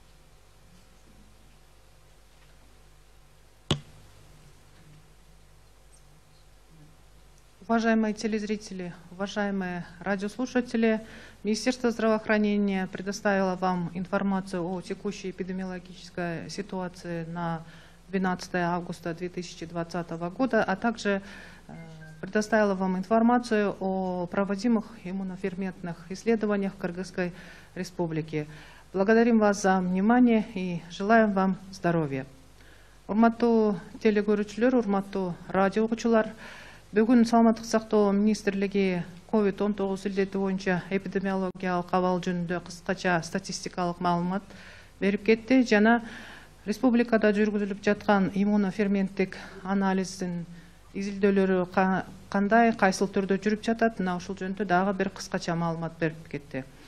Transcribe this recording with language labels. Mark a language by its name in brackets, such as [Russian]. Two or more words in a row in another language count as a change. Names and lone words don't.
[Russian] Уважаемые телезрители, уважаемые радиослушатели, Министерство здравоохранения предоставило вам информацию о текущей эпидемиологической ситуации на 12 августа 2020 года, а также предоставило вам информацию о проводимых иммуноферментных исследованиях в Кыргызской Республике. Благодарим вас за внимание и желаем вам здоровья. [Kyrgyz] Урматтуу телегөрүүчүлөр, урматтуу радио окуучулар, бүгүн Саламаттык сактоо министрлиги COVID-19 илдети боюнча эпидемиологиялык абал жөнүндө кыскача статистикалык маалымат берип кетти жана республикада жүргүзүлүп жаткан иммуноферменттик анализдин изилдөөлөрү кандай, кайсыл түрдө жүрүп жатат, мына ушул жөнүндө дагы бир кыскача маалымат берип кетти.